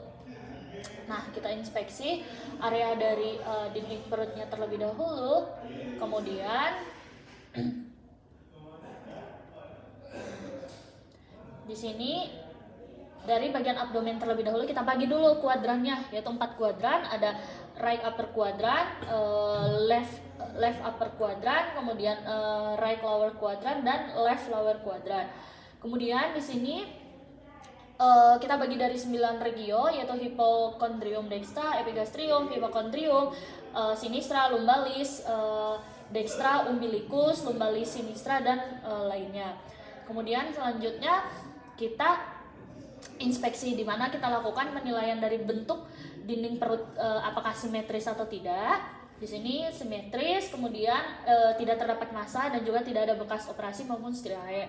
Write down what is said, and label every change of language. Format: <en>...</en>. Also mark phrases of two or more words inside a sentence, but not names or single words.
<id>Nah, kita inspeksi area dari dinding perutnya terlebih dahulu. Kemudian di sini dari bagian abdomen terlebih dahulu kita bagi dulu kuadrannya, yaitu 4 kuadran.</id> <en>Ada right upper quadrant, left upper quadrant, kemudian right lower quadrant, dan left lower quadrant.</en> <id>Kemudian di sini kita bagi dari 9 regio, yaitu</id> <la>hypochondrium dextra, epigastrium, hypochondrium, sinistra, lumbalis, dextra, umbilicus, lumbalis sinistra,</la> <id>dan lainnya. Kemudian selanjutnya kita inspeksi, di mana kita lakukan penilaian dari bentuk dinding perut, apakah simetris atau tidak. Di sini simetris, kemudian tidak terdapat massa dan juga tidak ada bekas operasi maupun striae.</id>